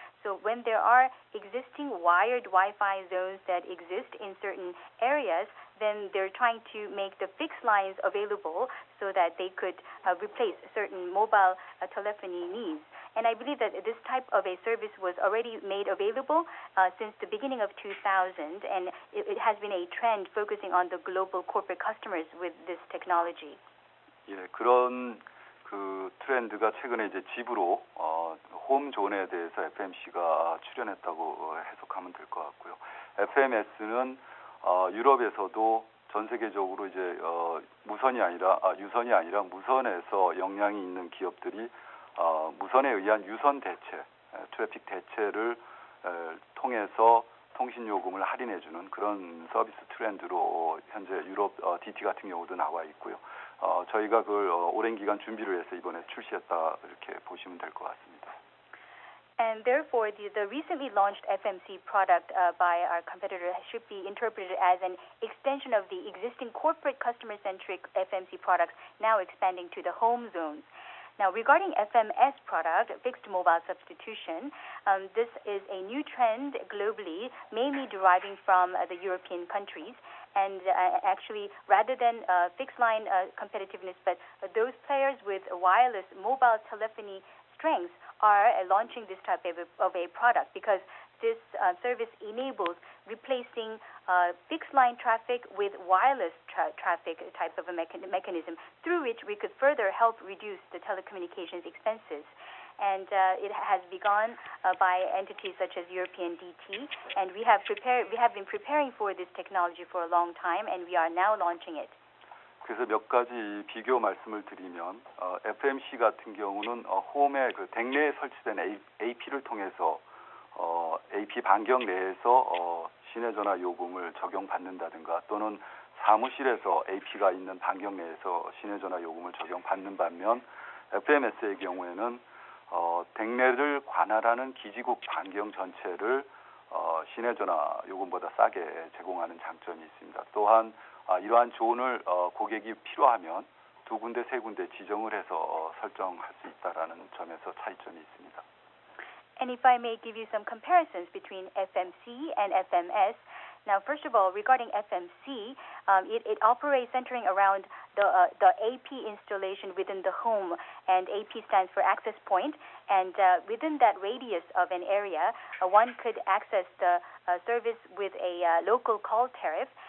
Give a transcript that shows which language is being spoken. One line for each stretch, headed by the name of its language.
English: So when there are existing wired Wi-Fi zones that exist in certain areas, then they're trying to make the fixed lines available so that they could replace certain mobile telephony needs. And I believe that this type of a service was already made available since the beginning of 2000, and it has been a trend focusing on the global corporate customers with this technology.
Korean: 예, 그런 그 트렌드가 최근에 이제 집으로 홈존에 대해서 FMC가 출연했다고 해석하면 될 것 같고요. FMS는 유럽에서도 전 세계적으로 이제 무선이 아니라 유선이 아니라 무선에서 역량이 있는 기업들이 무선에 의한 유선 대체, 트래픽 대체를 통해서 통신 요금을 할인해주는 그런 서비스 트렌드로 현재 유럽 DT 같은 경우도 나와 있고요. 저희가 그걸 오랜 기간 준비를 해서 이번에 출시했다 이렇게 보시면 될 것 같습니다.
English: And therefore, the recently launched FMC product by our competitor should be interpreted as an extension of the existing corporate customer-centric FMC products now expanding to the home zones. Now, regarding FMS product, fixed mobile substitution, this is a new trend globally, mainly deriving from the European countries. And actually, rather than fixed line competitiveness, but those players with wireless mobile telephony strengths are launching this type of a product because this service enables replacing fixed line traffic with wireless traffic type of a mechanism through which we could further help reduce the telecommunications expenses. And it has begun by entities such as European DT, and we have been preparing for this technology for a long time, and we are now launching it.
Korean: 그래서 몇 가지 비교 말씀을 드리면 FMC 같은 경우는 홈에 그 댁내에 설치된 AP를 통해서 AP 반경 내에서 시내전화 요금을 적용받는다든가 또는 사무실에서 AP가 있는 반경 내에서 시내전화 요금을 적용받는 반면 FMS의 경우에는 댁내를 관할하는 기지국 반경 전체를 시내전화 요금보다 싸게 제공하는 장점이 있습니다. 또한 이러한 존을 고객이 필요하면 두 군데, 세 군데 지정을 해서 설정할 수 있다라는 점에서 차이점이 있습니다.
English: And if I may give you some comparisons between FMC and FMS, Now, first of all, regarding FMC, it operates centering around the AP installation within the home, and AP stands for access point. And within that radius of an area, one could access the service with a local call tariff.